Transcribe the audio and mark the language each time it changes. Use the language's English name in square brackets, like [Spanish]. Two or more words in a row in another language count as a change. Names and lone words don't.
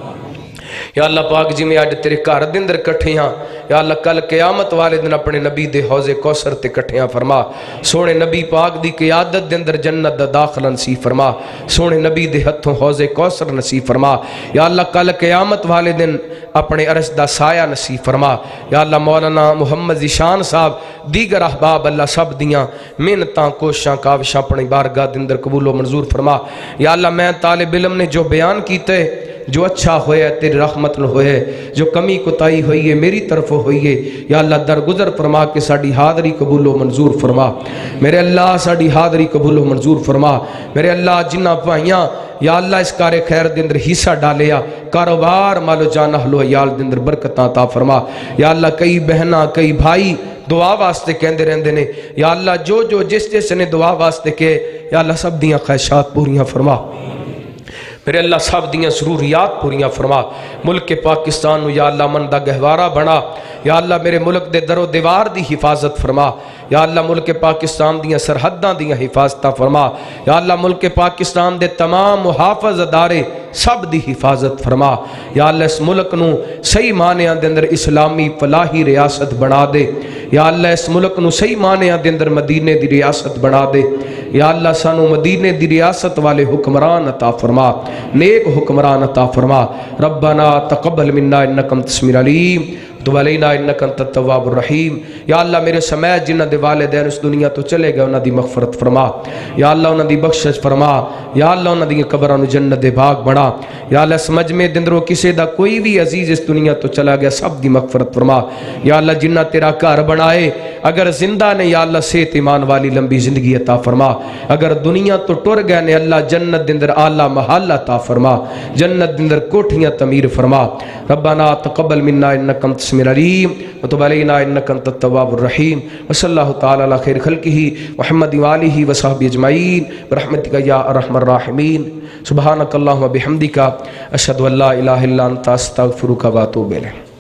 [Punjabi] یا اللہ پاک جی میں آج تیرے گھر دے اندر کٹھے ہاں، یا اللہ کل قیامت والے دن اپنے نبی دے حوض کوثر تے کٹھے ہاں فرما، سونے نبی پاک دی قیادت دے اندر جنت دا داخلہ نصیب فرما، سونے نبی دے ہتھوں حوض کوثر نصیب فرما۔ یا اللہ کل قیامت والے دن اپنے عرش دا سایہ نصیب فرما۔ یا اللہ مولانا محمد ذیشان صاحب دیگر احباب اللہ سب دیاں محنتاں کوششاں کاوشاں اپنی بارگاہ دے اندر قبول و منظور فرما۔ یا اللہ میں طالب علم نے جو بیان کیتے جو اچھا ہویا ہے تیری رحمت نہ ہوئے، جو کمی کوتاہی ہوئی ہے میری طرف ہوئی ہے، یا اللہ درگزر فرما کے ساڑی حاضری قبول و منظور فرما۔ میرے اللہ ساڑی حاضری قبول و منظور فرما۔ میرے اللہ جنہ پائیاں یا اللہ اس کار خیر دے اندر حصہ ڈالیا، کاروبار مالو جان اہل و عیال دے اندر برکتاں عطا فرما۔ یا اللہ کئی بہناں کئی بھائی دعا واسطے کہندے رہندے نے، یا اللہ جو جو جس نے دعا واسطے کہے یا اللہ سب دیاں خواہشات پوریاں فرما۔ میرے اللہ سب دیاں ضروریات پوریاں فرما۔ ملک پاکستان نو یا اللہ من دا گہوارہ بنا، یا اللہ میرے ملک دے در و دیوار دی حفاظت فرما۔ یا اللہ ملک پاکستان دیاں سرحداں دیاں حفاظتہ فرما۔ یا اللہ ملک پاکستان دے تمام محافظ ادارے سب دی حفاظت فرما۔ یا اللہ اس ملک نو صحیح معنیاں دے اندر اسلامی فلاحی ریاست بنا دے۔ یا اللہ اس ملک نو صحیح معنیاں دے اندر مدینے دی ریاست بنا دے۔ یا اللہ سانو مدینے دی ریاست والے حکمران عطا فرما، نیک حکمران عطا فرما۔ [Arabic] ربنا تقبل منا انک انت السمیع العلیم وتب علینا انک انت التواب الرحیم۔ [Punjabi] یا اللہ میرے سمیت جنہ دے والدین اس دنیا تو چلے گئے انہاں دی مغفرت فرما، یا اللہ انہاں دی بخشش فرما، یا اللہ انہاں دی قبراں نو جنت دے باغ بنا۔ یا اللہ اس مجمع دے اندر کسے دا کوئی بھی عزیز اس دنیا تو چلا گیا سب دی مغفرت فرما۔ یا اللہ جنہ تیرا گھر بنائے اگر زندہ نے یا اللہ صحت ایمان والی لمبی زندگی عطا فرما، اگر دنیا تو ٹر گئے نے اللہ جنت دے اندر اعلیٰ محل عطا فرما، جنت دے اندر کوٹھیاں تعمیر فرما۔ [Arabic] ربنا تقبل منا انک انت السمیع العلیم وتب علینا انک انت التواب الرحیم۔ وصلی اللہ تعالی علی خیر خلقہ محمد وآلہ وصحبہ اجمعین برحمتک یا ارحم الراحمین۔ سبحانک اللہم وبحمدک اشہد ان لا الہ الا انت استغفرک واتوب الیک۔